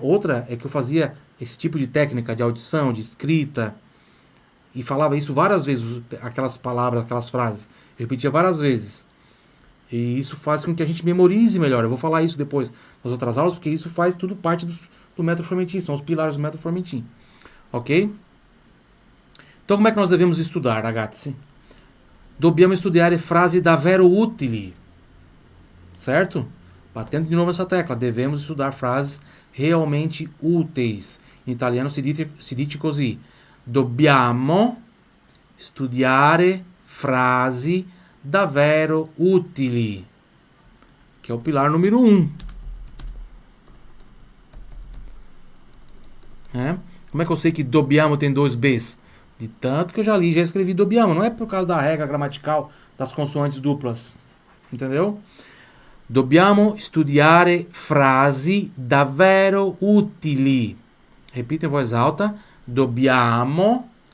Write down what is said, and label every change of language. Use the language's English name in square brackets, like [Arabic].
[Portuguese] Outra é que eu fazia esse tipo de técnica de audição, de escrita, e falava isso várias vezes, aquelas palavras, aquelas frases. Eu repetia várias vezes. E isso faz com que a gente memorize melhor. Eu vou falar isso depois nas outras aulas, porque isso faz tudo parte do método Formentin, são os pilares do método Formentin. Ok? Então como é que nós devemos estudar, ragazzi? [Italian] Dobbiamo studiare frasi davvero utili. [Portuguese] Certo? Batendo de novo essa tecla. Devemos estudar frases realmente úteis. Em italiano [Italian] si dice così. Dobbiamo studiare frasi davvero utili. [Portuguese] Que é o pilar número 1. Como é que eu sei que dobbiamo tem 2 Bs? De tanto que eu já li, já escrevi dobbiamo. Não é por causa da regra gramatical das consoantes duplas. Entendeu? [Italian] Dobbiamo studiare frasi davvero utili. [Portuguese] Repita em voz alta. Dobbiamo.